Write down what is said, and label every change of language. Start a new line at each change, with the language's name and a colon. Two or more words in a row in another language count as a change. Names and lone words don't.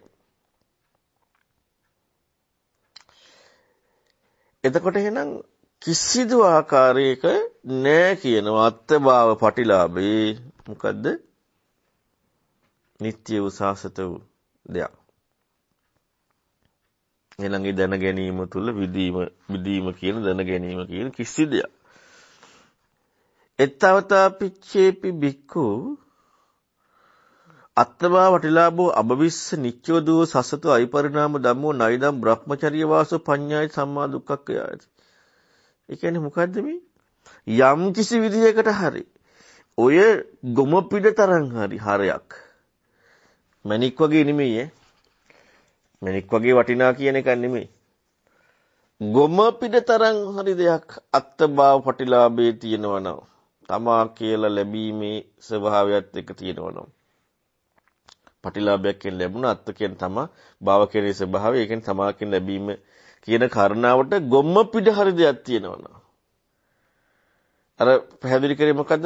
Sinhala: එතකොට එහෙනම් කිසිදු ආකාරයක නෑ කියනවා
Pali: අත්භාව පටිලාභේ.
Sinhala: මොකද්ද? නිත්‍ය වූ සාසත වූ දෙයක්. ඊළඟේ දැන ගැනීම තුළ විදීම කියන දැන ගැනීම කියන කිසි දෙයක්.
Pali: එත්තවතා පිච්චේපි බික්ඛු අත්තභාව වටිලාභෝ අබවිස්ස නිච්චෝ දුව සසතු අයිපරිණාම ධම්මෝ නයිදම් බ්‍රහ්මචර්ය වාසෝ පඤ්ඤාය සම්මා දුක්ඛක්ඛයාති.
Sinhala: ඒ කියන්නේ මොකද්ද මේ? යම් කිසි විදියකට හරි ඔය ගොම පිට තරම් හරි හරයක් මණික් වගේ නෙමෙයි මණික් වගේ වටිනා කියන එක නෙමෙයි. ගොම පිට තරම් හරි දෙයක්
Pali: අත්තභාව පටිලාභේ
Sinhala: තියෙනවා නම් තමා කියලා ලැබීමේ ස්වභාවයත් එක්ක තියෙනවා නම් පටිලාභයක් කියන ලැබුණ අත්ත කියන තමා භාව කියන ස්වභාවය ඒ කියන්නේ තමා කියන ලැබීම කියන කාරණාවට ගොම පිට හරි දෙයක් තියෙනවා නම් අර පැහැදිලි කරේ මොකද්ද?